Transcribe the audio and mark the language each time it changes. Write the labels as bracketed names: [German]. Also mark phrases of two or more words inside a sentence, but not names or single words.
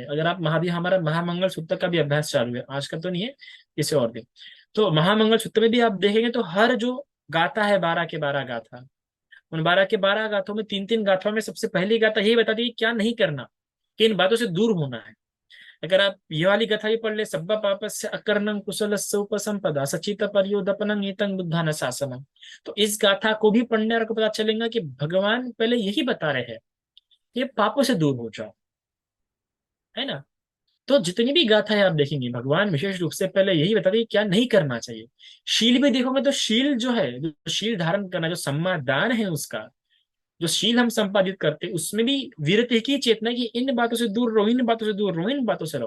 [Hindi] अगर आप हमारा महामंगल सूत्र का भी अभ्यास चालू है, आज का तो नहीं है, किसी और दिन। तो महामंगल सूत्र में भी आप देखेंगे तो हर जो गाथा है, 12 के 12 गाथा, उन 12 के 12 गाथों में तीन तीन गाथाओं में सबसे पहली गाथा यही बताती है कि क्या नहीं करना, कि इन बातों से दूर होना है। अगर आप ये वाली कथा ही पढ़ ले, [Pali] सब्बा पापस्य अकर्णं कुशलस्य उपसंपदा सचित पर्योदपनं एतं बुद्धान शासनम, [Hindi] तो इस गाथा को भी पढ़ने और को पता चलेगा कि भगवान पहले यही बता रहे हैं, ये पापों से दूर हो जाओ, है ना। तो जितनी भी गाथाएं आप देखेंगे, भगवान विशेष रूप से पहले यही बताते हैं कि क्या नहीं करना चाहिए। शील भी देखोगे तो शील जो है, जो शील धारण करना, जो सम्मादान है उसका, जो शील हम संपादित करते हैं, उसमें भी वीरता की चेतना कि इन बातों से दूर रहो, इन बातों से दूर रहो, इन बातों से रहो।